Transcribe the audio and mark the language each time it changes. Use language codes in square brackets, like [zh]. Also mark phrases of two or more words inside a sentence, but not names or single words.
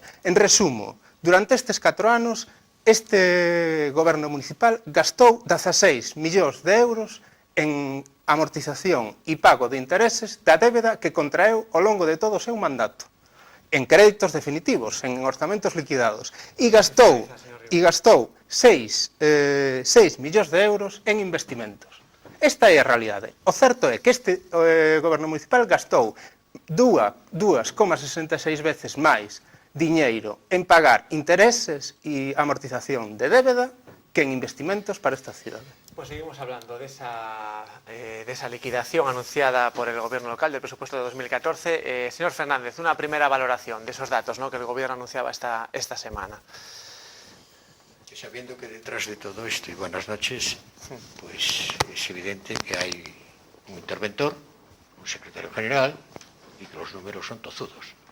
[gl] En resumo, durante estes 4 anos este goberno municipal gastou 16 millóns de euros en amortización e pago de intereses da débeda que contraeu ao longo de todo o seu mandato, en créditos definitivos, en orzamentos liquidados, e gastou 6 millóns de euros en investimentos. Esta é a realidade. O certo é que este goberno municipal gastou 2,66 veces máis diñeiro en pagar intereses e amortización de débeda que en investimentos para esta cidade. [es] Pues seguimos hablando de esa liquidación anunciada por el Gobierno local del presupuesto de 2014. Señor Fernández, una primera valoración de esos datos, ¿no?, que el Gobierno anunciaba esta semana. Sabiendo que detrás de todo esto, y buenas noches, pues es evidente que hay un interventor, un secretario general, y que los números son tozudos.